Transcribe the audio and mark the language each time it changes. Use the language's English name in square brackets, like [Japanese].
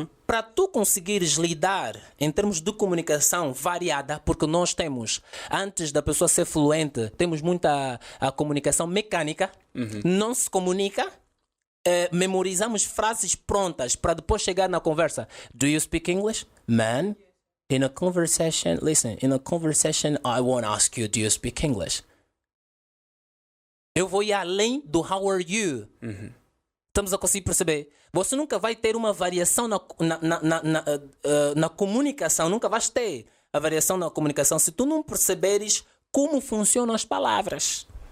[Portuguese] Para tu conseguires lidar em termos de comunicação variada, porque nós temos, antes da pessoa ser fluente, temos muita a comunicação mecânica, não se comunica, memorizamos frases prontas para depois chegar na conversa. [English] Do you speak English? Man, in a conversation, listen, in a conversation I won't ask you, do you speak English? [Portuguese] Eu vou ir além do [English] how are you. [Portuguese] Estamos a conseguir perceber? Você nunca vai ter uma variação na comunicação. Nunca vais ter a variação na comunicação se tu não perceberes como funcionam as palavras.